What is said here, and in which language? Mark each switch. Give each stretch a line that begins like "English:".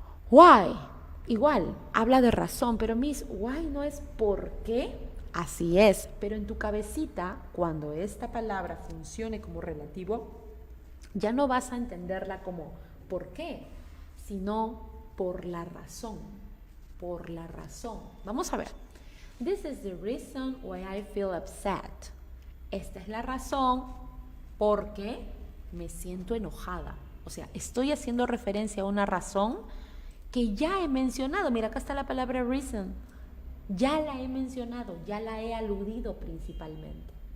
Spanish: Why, igual, habla de razón, pero Miss, why no es por qué. Así es, pero en tu cabecita, cuando esta palabra funcione como relativo, ya no vas a entenderla como ¿por qué?, sino por la razón, por la razón. Vamos a ver.
English: This is the reason why I feel upset.
Spanish: Esta es la razón porque me siento enojada. O sea, estoy haciendo referencia a una razón que ya he mencionado. Mira, acá está la palabra reason. Ya la he mencionado, ya la he aludido principalmente.